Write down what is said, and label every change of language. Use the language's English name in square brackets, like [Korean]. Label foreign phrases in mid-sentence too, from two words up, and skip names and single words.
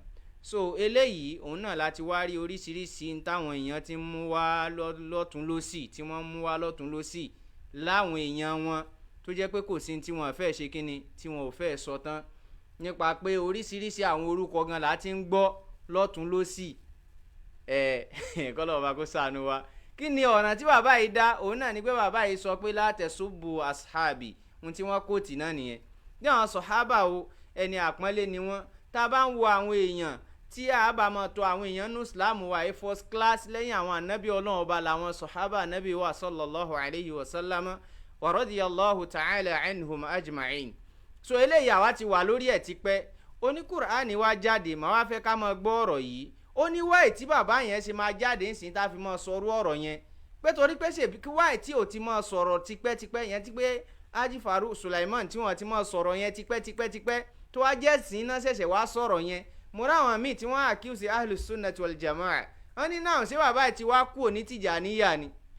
[Yoruba] So eléyìí òun náà láti wá rí oríṣiríṣi táwọn èèyàn ti ń mú wá lọ́tún lọ́sì tí wọ́n mú wá lọ́tún lọ́sì láwọn èèyàn wọn tó jẹ́ pé kò sí tí wọ́n fẹ́ ṣe kíni tí wọ́n ò fẹ́ sọ tán nípa pé oríṣiríṣi àwọn orúkọ gan la ti ń gbọ́ lọ́tún lọ́sì kọ́lọ́ ọba kó ṣàánú wa. Kí ni ọ̀nà tí bàbá yìí dá òun náà ni pé bàbá yìí sọ pé látẹ̀sùbù ashabi ohun tí wọ́n kóòtì náà nìyẹn. ní àwọn sọ̀hábà o ẹni àpọ́nlé ni wọ́n tá a bá ń wo àwọn èèyàn tí a bá máa tọ̀ àwọn èèyàn ní islam wa ẹ [English] first class [Yoruba] lẹ́yìn àwọn ànábì ọlọ́run ọba làwọn sọ̀hábà ànábì wa [Arabic] صلى الله عليه وسلم ورضي الله تعالى عنهم أجمعين. [Yoruba] So eléyìí àwa ti wà lórí ẹ̀ tipẹ́ oní Kùránì wá jáde màá wá fẹ́ ká máa gbọ́ ọ̀rọ̀ yìí ó ní wáì tí bàbá yẹn ṣe máa jáde ńsìn tá a fi máa sọrú ọ̀rọ̀ yẹn pé torí pé ṣe kí wáì tí ò ti máa sọ̀rọ̀ tipẹ́tipẹ́ yẹn ti pé Haji Farouk Sulaiman tí wọ́n ti máa sọ̀rọ̀ yẹn tipẹ́tipẹ́ tó wá jẹ́ sìn náà ṣẹ̀ṣẹ̀ wá sọ̀rọ̀ yẹn mo ráwọn míì tí wọ́n accuse Ahlus Sunnah wal Jamaa wọ́n ní náà ṣé bàbá yìí ti wá kú òní Tìjàníyà ni